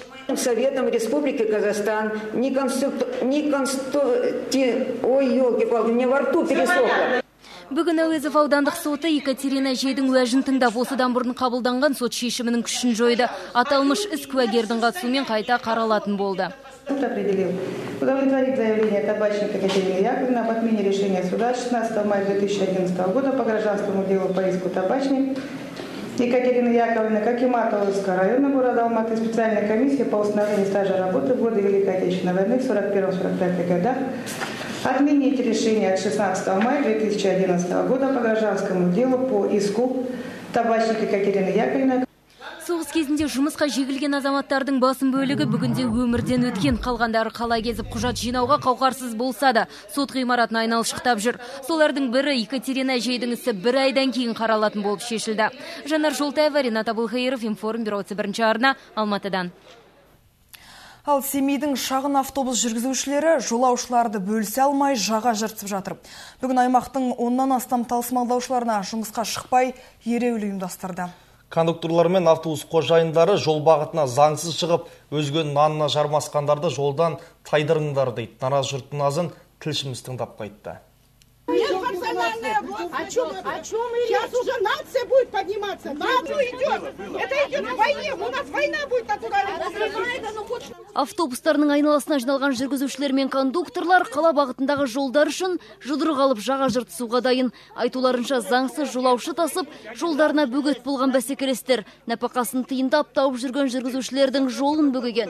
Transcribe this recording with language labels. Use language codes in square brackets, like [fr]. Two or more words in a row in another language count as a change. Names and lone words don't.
[ru] Советом Республики Казахстан [kk] Бүгін Әуезов аудандық соты Екатерина Жейдің уәжін тыңдап, осыдан бұрын қабылданған сот шешімінің күшін жойды. Аталмыш іс куәгердің қатысуымен қайта қаралатын болды. [ru] Суд определил удовлетворить заявление Табачника Екатерины Яковлевны об отмене решения суда 16 мая 2011 года по гражданскому делу по иску Табачник Екатерины Яковлевны, как и Матовского района города Алматы, специальной комиссии по установлению стажа работы в годы Великой Отечественной войны в 41-45 годах отменить решение от 16 мая 2011 года по гражданскому делу по иску Табачника Екатерины Яковлевны. [kk] Соғыс кезінде жұмысқа жегілген азаматтардың басым бөлігі бүгінде өмірден өткен, қалғандары қала кезіп құжат жинауға қауқарсыз болса да, сот ғимаратын айналшықтап жүр. Солардың бірі Екатерина Жейдің ісі 1 айдан кейін қаралатын болып шешілді. Жанар Жолтаева, Ринат Абылхайыров, Информ бюросы бірінші арна, Алматыдан. Ал Семейдің шағын автобус жүргізушілері жолаушыларды бөлісе алмай жаға жыртып жатыр. Бүгін аймақтың 10-нан астам тасымалдаушыларына жұмысқа шықпай ереуіл ұйымдастырды. Кондукторлар мен автобус қожайындары жол бағытына заңсыз шығып, өзгенің нанына жармасқандарды жолдан тайдырыңдар дейді. Наразы жұрттың азын тілшіміз тыңдап қайтты. [ru] О чем сейчас уже нация будет подниматься? НАТО идет. Это идет в войне. У нас война будет натуральная. [kk] Автобустарының айналасына жиналған жүргізушілер мен кондукторлар қала бағытындағы жолдар үшін жұдырық алып жаға жыртысуға дайын. Айтуларынша заңсыз жолаушы тасып, жолдарына бөгет болған бәсекелестер нәпақасын тиындап тауып жүрген жүргізушілердің жолын бөгеген.